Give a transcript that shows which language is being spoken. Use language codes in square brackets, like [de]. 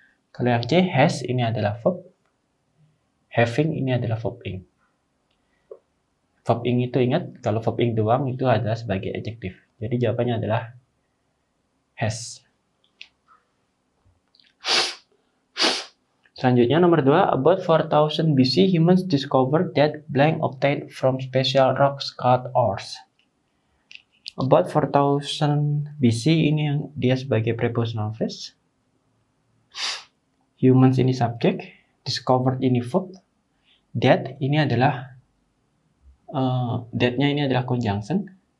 [id] Kalau yang C, has ini adalah verb. Having ini adalah verb ing. Verb ing itu ingat, kalau verb ing doang itu adalah sebagai adjektif. Jadi jawabannya adalah has. Selanjutnya nomor 2, [en] about 4000 BC humans discovered that blank obtained from special rocks called ores. About 4000 BC [id] ini yang dia sebagai prepositional phrase. Humans ini subjek, discovered ini verb, that ini adalah that-nya ini adalah conjunction.